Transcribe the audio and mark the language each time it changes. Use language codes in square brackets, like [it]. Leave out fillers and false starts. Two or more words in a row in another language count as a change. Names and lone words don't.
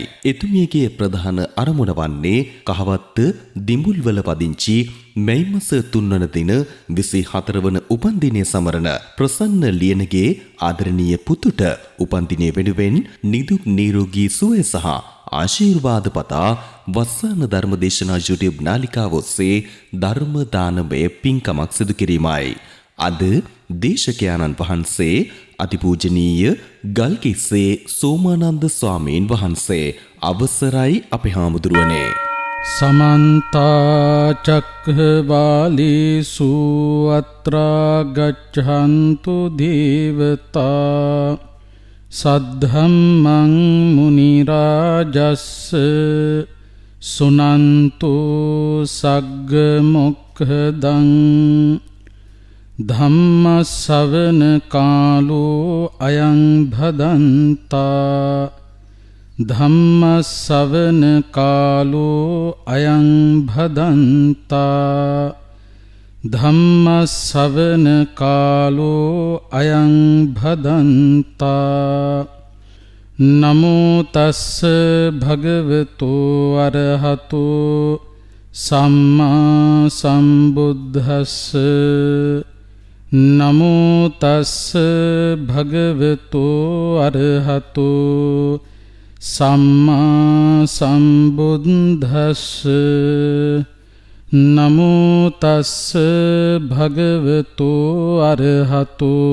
[si] එතුමියගේ ප්‍රධාන අරමුණ වන්නේ කහවත්ත දිඹුල්වල පදිංචි මැයි මාස 3 වන දින 24 වන උපන්දිනය සමරන ප්‍රසන්න ලියනගේ ආදරණීය පුතුට උපන්දිනය වෙනුවෙන් නිදුක් නිරෝගී සුවය සහ ආශිර්වාද පතා වස්සාන ධර්මදේශනා YouTube නාලිකාව ඔස්සේ ධර්ම දානමය පින්කමක් සිදු කිරීමයි. අද දේශකයාණන් වහන්සේ අතිපූජනීය ගල්කිස්සේ සෝමානන්ද ස්වාමීන් වහන්සේ අවසරයි අපේ හාමුදුරුවනේ. [pi] समन्त चक्रवालेषु अत्र गच्छन्तु देवता सद्धम्मं मुनिराजस् सुनन्तु सग्गमुखदं धम्मश्रवण कालो अयं भदन्ता ධම්මස්සවන කාලෝ අයං භදන්තා ධම්මස්සවන කාලෝ අයං භදන්තා නමෝ තස්ස භගවතු අරහතු සම්මා සම්බුද්දස්ස නමෝ තස්ස භගවතු අරහතු සම්මා සම්බුද්දස්ස නමෝ තස්ස භගවතු අරහතු